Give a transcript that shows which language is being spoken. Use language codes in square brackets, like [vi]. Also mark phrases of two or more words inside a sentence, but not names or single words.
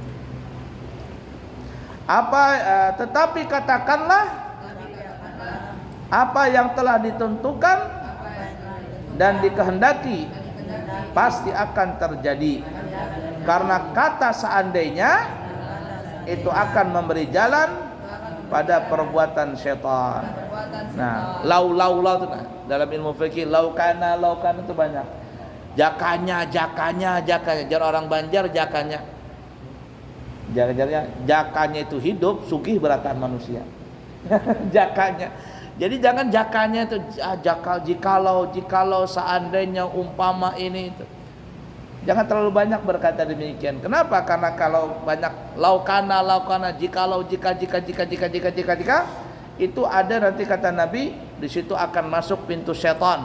[id] Tetapi katakanlah apa yang telah ditentukan dan dikehendaki pasti akan terjadi, karena kata seandainya itu akan memberi jalan pada perbuatan syaitan. Nah, lau itu dalam ilmu fikih, lau kana itu banyak. Jakanya. Jangan orang Banjar jakanya. Jakanya itu hidup, [bjn] sugih berataan [id] manusia. Jakanya. Jadi jangan jakanya itu jikalau seandainya umpama ini itu. Jangan terlalu banyak berkata demikian. Kenapa? Karena kalau banyak laukana, jikalau, jika itu ada nanti kata Nabi, di situ akan masuk pintu setan.